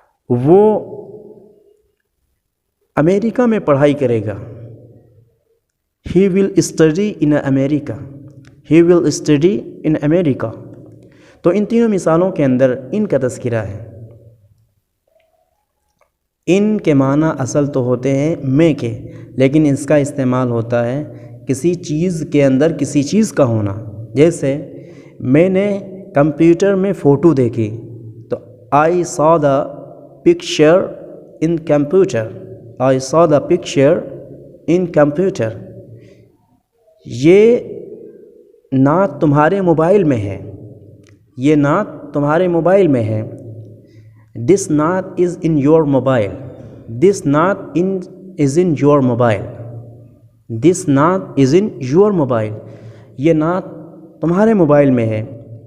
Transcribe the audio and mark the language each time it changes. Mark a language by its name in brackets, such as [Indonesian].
[Urdu] وہ امریکہ میں پڑھائی کرے گا، [English] He will study in America, he will study in America. [Urdu] تو ان تینوں مثالوں کے اندر ان کا تذکرہ ہے. ان کے معنی اصل تو ہوتے ہیں میں کے، لیکن اس کا استعمال ہوتا ہے کسی چیز کے اندر کسی چیز کا ہونا. جیسے میں نے کمپیوٹر میں فوٹو دیکھی تو [English] I saw the picture in computer، I saw the picture in computer. [Urdu] یہ نعت تمہارے موبائل میں ہے، یہ نعت تمہارے موبائل میں ہے. [English] This naat is in your mobile. This naat is in your mobile. This naat is in your mobile. [Urdu] یہ نعت تمہارے موبائل میں ہے.